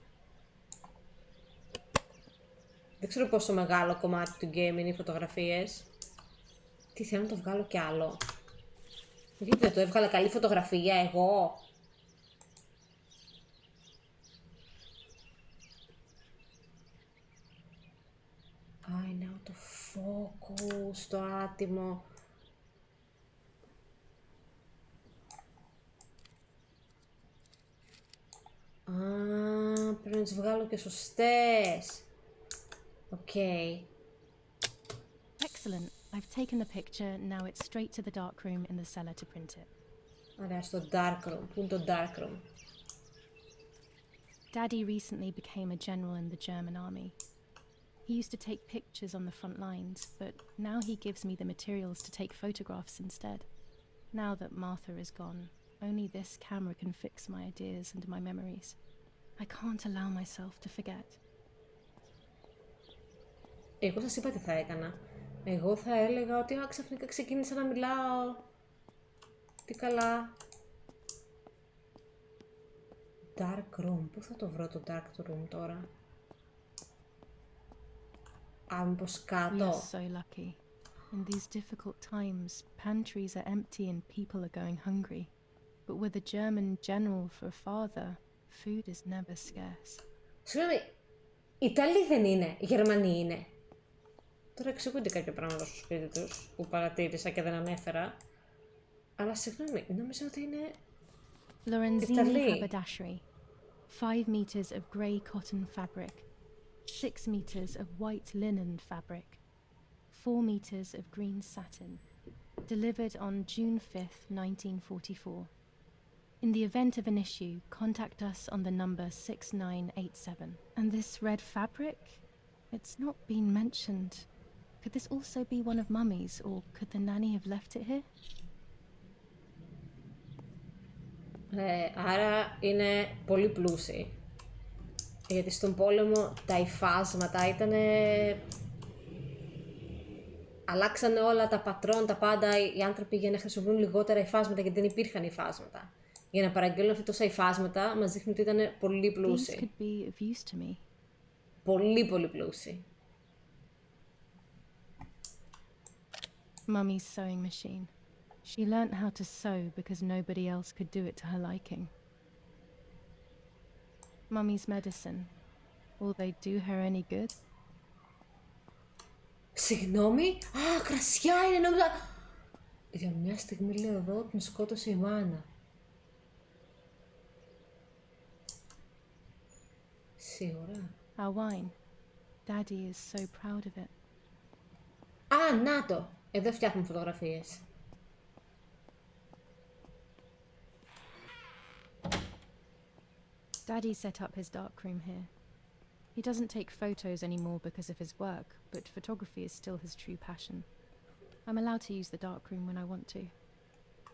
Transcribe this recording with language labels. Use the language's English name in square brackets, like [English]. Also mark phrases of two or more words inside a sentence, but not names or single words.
[Greek] Δεν ξέρω πόσο μεγάλο κομμάτι του game είναι οι φωτογραφίες. Τι θέλω να το βγάλω κι άλλο. Γιατί δεν το έβγαλα καλή φωτογραφία εγώ. Α, είναι [English] out of focus [Greek] το άτιμο. Α, πρέπει να τις βγάλω και σωστές. [English] Okay. Excellent. I've taken the picture. Now it's straight to the dark room in the cellar to print it. [Greek] Ωραία, στο [English] dark room. [Greek] Πού είναι το [English] dark room? Daddy recently became a general in the German army. He used to take pictures on the front lines, but now he gives me the materials to take photographs instead. Now that Martha is gone, only this camera can fix my ideas and my memories. I can't allow myself to forget. [Greek] Εγώ σας είπα τι θα έκανα. Εγώ θα έλεγα ότι ξαφνικά ξεκίνησα να μιλάω. Τι καλά. [English] Dark room. [Greek] Πού θα το βρω το [English] dark room [Greek] τώρα? Α, μήπως κάτω. [English] We are so lucky. In these difficult times, pantries are empty and people are going hungry. But with a German general for a father, food is never scarce. [Greek] Συγγνώμη, Ιταλοί δεν είναι, Γερμανοί είναι. Τώρα εξηγούνται κάποια πράγματα στο σπίτι τους που παρατήρησα και δεν ανέφερα. Αλλά συγγνώμη, νόμιζα ότι είναι [English] Lorenzini haberdashery. 5 meters of grey cotton fabric. 6 meters of white linen fabric. 4 meters of green satin. Delivered on June 5th, 1944. In the event of an issue, contact us on the number 6987. And this red fabric? It's not been mentioned. Could this also be one of Mummy's, or could the nanny have left it here? [Greek] Άρα είναι πολύ πλούσιοι. Γιατί στον πόλεμο τα υφάσματα ήτανε... Αλλάξανε όλα τα πατρόν, τα πάντα. Οι άνθρωποι για να χρησιμοποιούν λιγότερα υφάσματα, γιατί δεν υπήρχαν υφάσματα. Για να παραγγέλνουν αυτή τόσα υφάσματα, μας δείχνει ότι ήταν πολύ πλούσιοι. Πολύ πολύ πλούσιοι. [English] Mummy's sewing machine. She learnt how to sew because nobody else could do it to her liking. Mummy's medicine. Will they do her any good? [Greek] Συγγνώμη, κρασιά είναι νόμιζα. Για μια στιγμή λέω εδώ την σκότωσε η μάνα. Σίγουρα. [English] Our wine. Daddy is so proud of it. [Greek] Να το! Εδώ φτιάχνουμε φωτογραφίες. [English] Daddy set up his darkroom here. He doesn't take photos anymore because of his work, but photography is still his true passion. I'm allowed to use the darkroom when I want to.